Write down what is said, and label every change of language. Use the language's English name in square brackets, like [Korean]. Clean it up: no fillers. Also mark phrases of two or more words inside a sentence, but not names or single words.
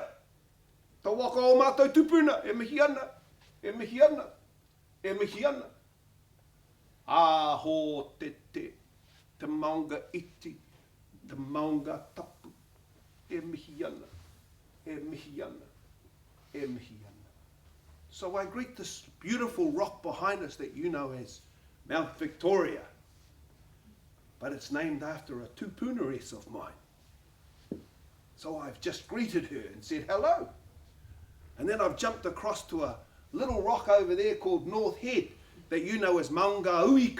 [Māori] Ta waka o mātou tupuna, e mihi ana, e mihi ana, e mihi ana. A ho te maunga iti, te maunga tapu, e mihi ana, e mihi ana, e mihi ana. [English] So I greet this beautiful rock behind us that you know as Mount Victoria. But it's named after a tupunares of mine. So I've just greeted her and said hello. And then I've jumped across to a little rock over there called North Head that you know as Maunga Uika.